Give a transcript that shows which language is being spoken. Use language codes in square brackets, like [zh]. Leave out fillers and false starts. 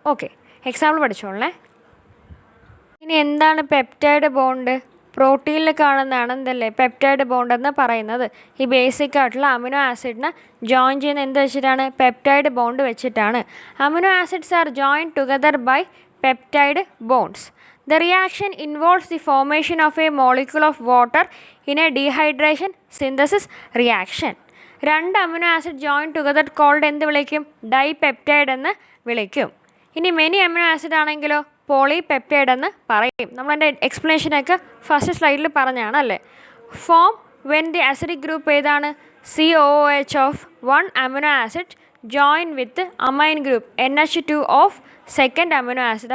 [ml] Okay, example പഠിച്ചോളേ. ഇനി എന്താണ് peptide bond? പ്രോട്ടീനിൽ കാണുന്നതാണ് എന്തല്ലേ പെപ്റ്റൈഡ് ബോണ്ട് എന്ന് പറയുന്നത്. ഈ ബേസിക് ആയിട്ടുള്ള അമിനോ ആസിഡിനെ ജോയിൻ ചെയ്യുന്ന എന്ത് വെച്ചിട്ടാണ്? പെപ്റ്റൈഡ് ബോണ്ട് വെച്ചിട്ടാണ്. [en] Amino acids are join together by peptide bonds. The reaction involves the formation of a molecule of water in a dehydration synthesis reaction. 2 amino acid join together called [ml] എന്ത് വിളിക്കും? Dipeptide എന്ന് വിളിക്കും. ഇനി many amino acid ആണെങ്കിലോ polypeptide എന്ന് പറയും. നമ്മളതിൻ്റെ എക്സ്പ്ലനേഷനൊക്കെ first സ്ലൈഡിൽ പറഞ്ഞാണ് അല്ലേ. [en] form when the acidic group [ml] ഏതാണ്? [en] COOH of 1 amino acid join with amine group NH2 of second amino acid.